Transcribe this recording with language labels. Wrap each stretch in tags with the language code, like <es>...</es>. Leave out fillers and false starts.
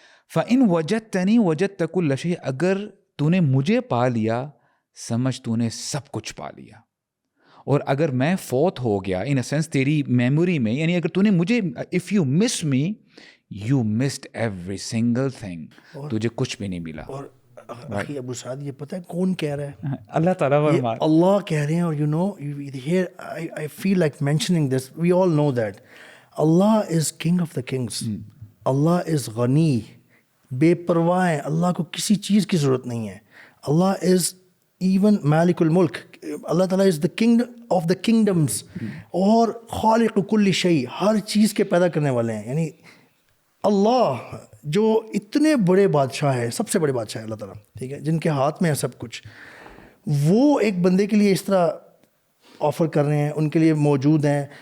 <ar>فإن وجدتنی وجدت کل شیء,</ar> <ur>اگر تو نے مجھے پا لیا سمجھ تو نے سب کچھ پا لیا. اور اگر میں فوت ہو گیا ان اے سینس تیری میموری میں, یعنی اگر تو نے مجھے,</ur> <en>if you miss me you missed every single thing,</en> <ur>تجھے کچھ بھی نہیں ملا. اور اخی ابو سعد, یہ پتہ ہے کون کہہ رہا ہے؟ اللہ تعالیٰ اللہ کہہ رہے ہیں.</ur> <en>اور you know I feel like mentioning this, we all know that Allah is king of the kings, Allah is غنی,</en> <ur>بے پرواہ ہے, اللہ کو کسی چیز کی ضرورت نہیں ہے. اللہ از ایون مالک الملک, اللہ تعالیٰ از</ur> <en>the king of the kingdoms,</en> <ur>اور خالق کل شیء, ہر چیز کے پیدا کرنے والے ہیں. یعنی اللہ جو اتنے بڑے بادشاہ ہے, سب سے بڑے بادشاہ ہے اللہ تعالیٰ, ٹھیک ہے, جن کے ہاتھ میں ہے سب کچھ, وہ ایک بندے کے لیے اس طرح آفر کر رہے ہیں, ان کے لیے موجود ہیں.</ur>